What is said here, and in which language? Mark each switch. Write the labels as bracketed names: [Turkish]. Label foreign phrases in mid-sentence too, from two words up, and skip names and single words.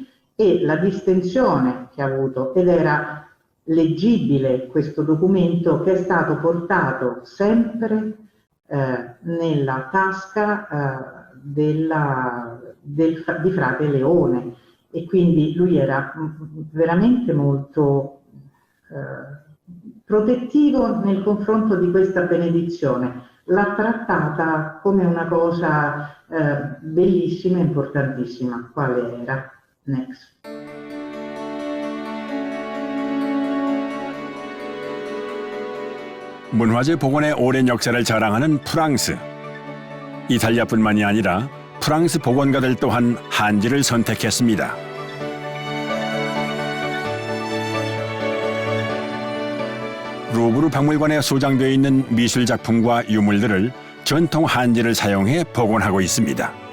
[Italian] e la distensione che ha avuto, ed era leggibile questo documento che è stato portato sempre nella tasca di frate Leone, e quindi lui era veramente molto protettivo nei confronti di questa benedizione. L'ha trattata come una cosa bellissima e importantissima, quale era. [English] Next. [Korean] 문화재 복원의 오랜 역사를 자랑하는 프랑스. 이탈리아뿐만이 아니라 프랑스 복원가들 또한 한지를 선택했습니다. 루브르 박물관에 소장되어 있는 미술 작품과 유물들을 전통 한지를 사용해 복원하고 있습니다.